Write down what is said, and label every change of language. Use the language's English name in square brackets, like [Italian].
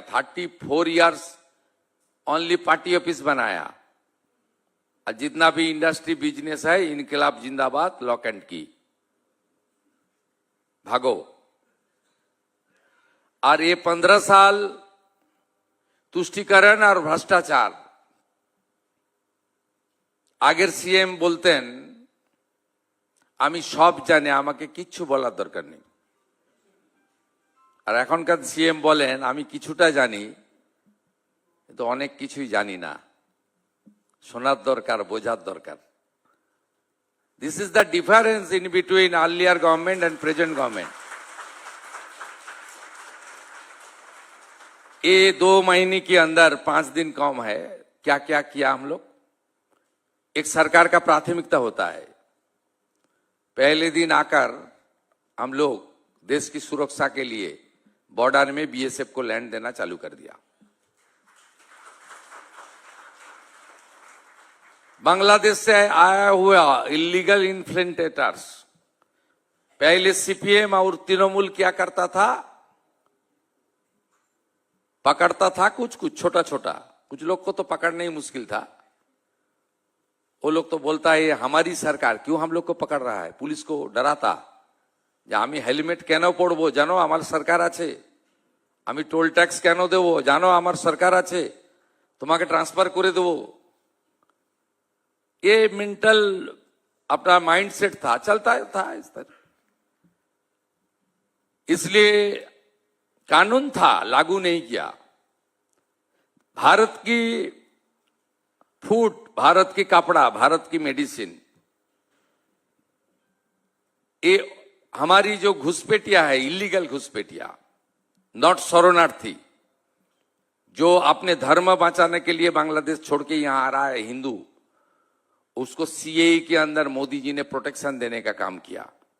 [English] 34 years only [Hindi] party office बनाया, और जितना भी इंडस्ट्री बिजनेस है, इनकलाब जिंदाबाद, [English] lock and key, [Hindi] भागो। और ये 15 साल तुष्टिकरण और भ्रष्टाचार। [Bangla] আগের সিএম বলতেন আমি সব জানি, আমাকে কিচ্ছু বলার দরকার নেই। আর এখনকার সিএম বলেন আমি কিছুটা জানি, কিন্তু অনেক কিছুই জানি না। শোনার দরকার, বোঝার দরকার। [English] This is the difference in between earlier government and present government. [Hindi] ये 2 महीने के अंदर 5 दिन कम है, क्या क्या किया हम लोग। एक सरकार का प्राथमिकता होता है, पहले दिन आकर हम लोग देश की सुरक्षा के लिए बॉर्डर में बीएसएफ को लैंड देना चालू कर दिया। बांग्लादेश से आया हुआ इलीगल इन्फ्लेटेटर्स, पहले सीपीएम और तृणमूल क्या करता था, पकड़ता था कुछ कुछ छोटा छोटा, कुछ लोग को तो पकड़ना ही मुश्किल था। वो लोग तो बोलता है हमारी सरकार क्यों हम लोग को पकड़ रहा है, पुलिस को डराता [Bangla] যে আমি হেলমেট কেন পরবো জানো আমার সরকার আছে, আমি টোল ট্যাক্স কেন দেবো জানো আমার সরকার আছে, তোমাকে ট্রান্সফার করে দেবো। [Hindi] ये मेंटल अपना माइंडसेट था, चलता था इस तरह। इसलिए कानून था, लागू नहीं किया। भारत की फूड, भारत की कपड़ा, भारत की मेडिसिन, ये हमारी जो घुसपैठिया है, इलीगल घुसपैठिया, नॉट शरणार्थी, जो अपने धर्म बचाने के लिए बांग्लादेश छोड़ के यहां आ रहा है हिंदू, उसको सीएए के अंदर मोदी जी ने प्रोटेक्शन देने का काम किया।